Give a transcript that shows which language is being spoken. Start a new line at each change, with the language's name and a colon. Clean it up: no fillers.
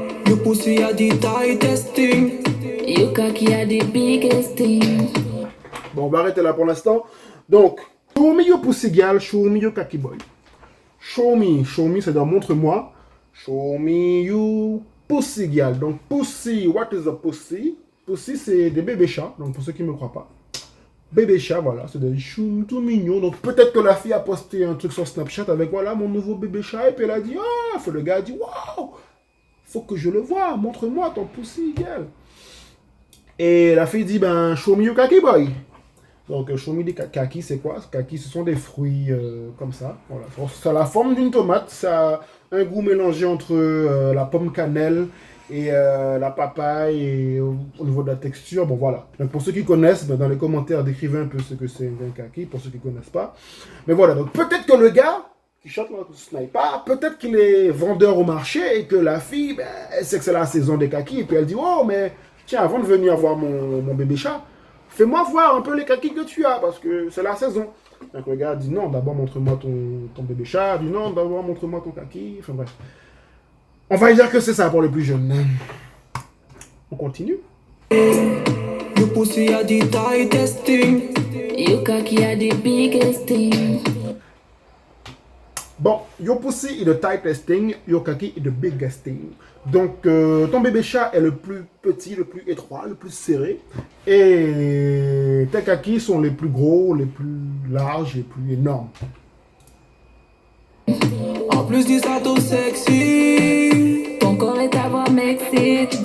English: Your pussy are the tightest thing. Your cocky are the biggest thing.
French: Bon, on va arrêter là pour l'instant. Donc,
English: show me your pussy girl, show me your cocky boy. Show me,
French: c'est-à-dire montre-moi.
English: Show me your pussy girl. Donc, pussy, what is a pussy?
French: Pussy, c'est des bébés chats. Donc, pour ceux qui ne me croient pas, bébés chats, voilà, c'est des choux tout mignons. Donc, peut-être que la fille a posté un truc sur Snapchat avec, voilà, mon nouveau bébé chat. Et puis, elle a dit, ah, le gars a dit, waouh, faut que je le voie, montre-moi ton
English: pussy girl.
French: Et la fille dit, ben,
English: show me your cocky boy.
French: Donc,
English: show me
French: des kaki, c'est quoi? Kaki, ce sont des fruits comme ça. Voilà. Ça a la forme d'une tomate. Ça a un goût mélangé entre la pomme cannelle et la papaye et au niveau de la texture. Bon, voilà. Donc, pour ceux qui connaissent, ben, dans les commentaires, décrivez un peu ce que c'est un kaki, pour ceux qui ne connaissent pas. Mais voilà. Donc, peut-être que le gars qui chante le sniper, peut-être qu'il est vendeur au marché et que la fille, ben, elle sait que c'est la saison des kakis. Et puis, elle dit, oh, mais tiens, avant de venir voir mon bébé chat, fais-moi voir un peu les kakis que tu as, parce que c'est la saison. Donc le gars dit non, d'abord montre-moi ton bébé chat. Il dit non, d'abord montre-moi ton kaki. Enfin bref. On va dire que c'est ça pour les plus jeunes. On continue.
English: Your pussy are the tightest thing. Your cocky are the biggest thing. Bon, your pussy is the tightest thing, your kaki is the biggest thing.
French: Donc, ton bébé chat est le plus petit, le plus étroit, le plus serré. Et tes kakis sont les plus gros, les plus larges, les plus énormes. En plus du sato sexy. Ton corps et ta voix m'excitent.